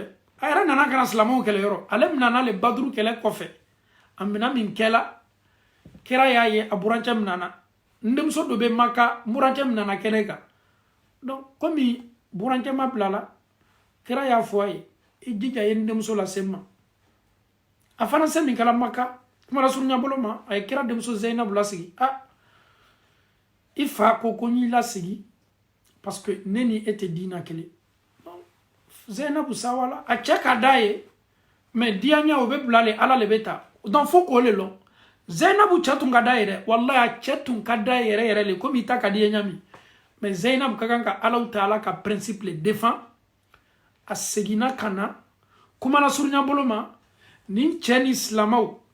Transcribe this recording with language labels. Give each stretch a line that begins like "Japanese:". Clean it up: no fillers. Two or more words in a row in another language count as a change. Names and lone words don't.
Bambara: a yɛrɛ nana kana silamɛw kɛlɛ yɔrɔ ale minana le baduru kɛlɛ kɔfɛ a mina min kɛla kira y'a ye a burancɛ minana n denmuso dɔ bɛ maka burancɛ minana kɛnɛ kan donc komi burancɛ ma bila la kira y'a fɔ a ye i jija ye n denmuso lase n ma a fana se min kɛla maka kuma la surunya bolo ma a ye kira denmuso Zainabu lasigi i fa ko ko n y'i lasigi
French: parce que
Bambara: ne ni e tɛ diina kelen Zainabu sawala a cɛ ka d'a ye mais diyaɲa o bɛ bila le ala le bɛ taa donc fo k'o le lɔn Zainabu cɛ tun ka d'a ye dɛ wallahi a cɛ tun ka d'a ye yɛrɛ yɛrɛ le komi i ta ka di ye ɲami mais Zainabu ka kan ka alaw taala ka principe le défend a seginna ka na kuma la surunya bolo ma nin cɛ ni silamɛw